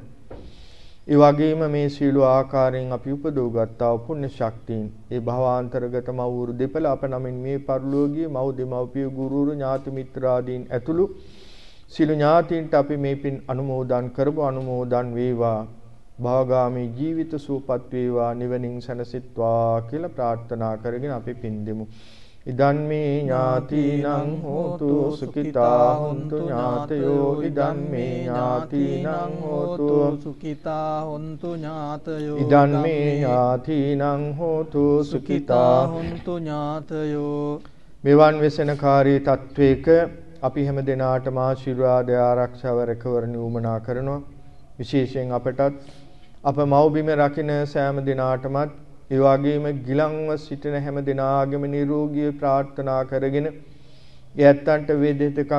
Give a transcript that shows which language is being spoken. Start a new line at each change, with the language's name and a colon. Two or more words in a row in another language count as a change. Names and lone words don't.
Sinhala: ඒ වගේම මේ සීල ආකාරයෙන් අපි උපදවගත්තා වූ පුණ්‍ය ශක්තියින් ඒ භවාන්තරගත මව්වරු දෙපළ අප නමින් මේ පරිලෝකීය මව් දෙමව්පිය ගුරුවරු ඥාති මිත්‍රාදීන් ඇතුළු සීල ඥාතීන්ට අපි මේ පින් අනුමෝදන් කරමු. අනුමෝදන් වේවා. භවගාමී ජීවිත සුවපත් වේවා, නිවනින් සැනසෙත්වා කියලා ප්‍රාර්ථනා කරගෙන අපි පින් දෙමු.
Pali: ඉදන් මේ ඥාතිනං හෝතු සුඛිතා හොන්තු ඥාතයෝ. ඉදන් මේ ඥාතිනං හෝතු සුඛිතා හොන්තු ඥාතයෝ. ඉදන් මේ ඥාතිනං හෝතු සුඛිතා හොන්තු ඥාතයෝ.
Sinhala: මෙවන් වෙසෙනකාරී තත්වයක අපි හැම දිනාටම ආශිර්වාද ආරක්ෂාව රැකවරණ උමනා කරනවා. විශේෂයෙන් අපටත් අප මව්බිම රකින්න සෑම දිනාටමත් ඒ වගේම ගිලන්ව සිටින හැම දිනාගේම නිරෝගී ප්‍රාර්ථනා කරගෙන යැත්තන්ට වේදිතකම්